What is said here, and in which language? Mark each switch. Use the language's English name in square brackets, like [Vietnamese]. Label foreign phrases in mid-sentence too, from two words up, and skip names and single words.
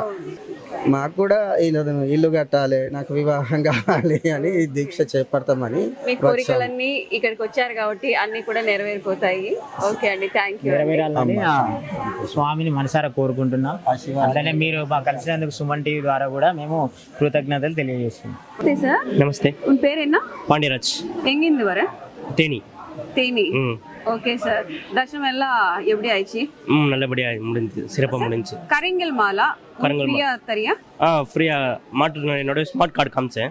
[Telugu] మాకు కూడా ఇల్లు కట్టాలి, నాకు వివాహం కావాలి అని దీక్ష చేపడతామని. మీ కోరికలన్నీ ఇక్కడికి వచ్చారు కాబట్టి అన్ని కూడా నెరవేరిపోతాయి. [English] ఓకే అండి, thank you. [Telugu] నెరవేరాలని స్వామిని మనసారా కోరుకుంటున్నాం. అట్లనే మీరు మా కలిసినందుకు సుమన్ టీవీ ద్వారా కూడా మేము కృతజ్ఞతలు తెలియజేస్తున్నాం. [Tamil] சார் நமஸ்தே. உன் பேர் என்ன? பாண்டியராஜ். எங்கிருந்து வர? தேனி. தேனி. [English] okay sir. [Tamil] தர்ஷனம் எல்லாம் எப்படி ஆயிடுச்சு? நல்லபடியா முடிஞ்சு, சிறப்பாக முடிஞ்சு. கரிங்கல் மாலா ஃப்ரீயா தரியா? ஃப்ரீயா என்னோட [English] smart card [Tamil] காமிச்சேன்.